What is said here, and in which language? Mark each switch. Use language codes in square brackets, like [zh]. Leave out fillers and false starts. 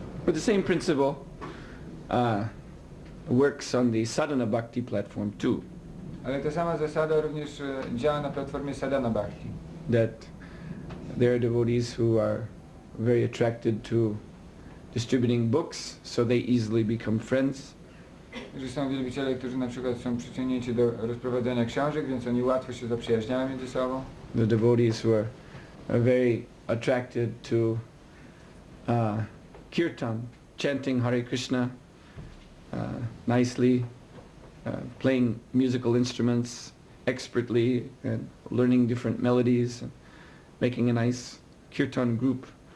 [en] But the same principle works on the sadhana bhakti platform too. [pl] Ale ta sama zasada również działa na platformie sadhana bhakti. [en] That there are devotees who are very attracted to distributing books, so they easily become friends. [pl] Że są wielbiciele, którzy na przykład są przyciągnięci do rozprowadzania książek, więc oni łatwo się zaprzyjaźniają między sobą. [en] The devotees who are very attracted to kirtan, chanting Hare Krishna nicely, playing musical instruments expertly and learning different melodies and making a nice kirtan group.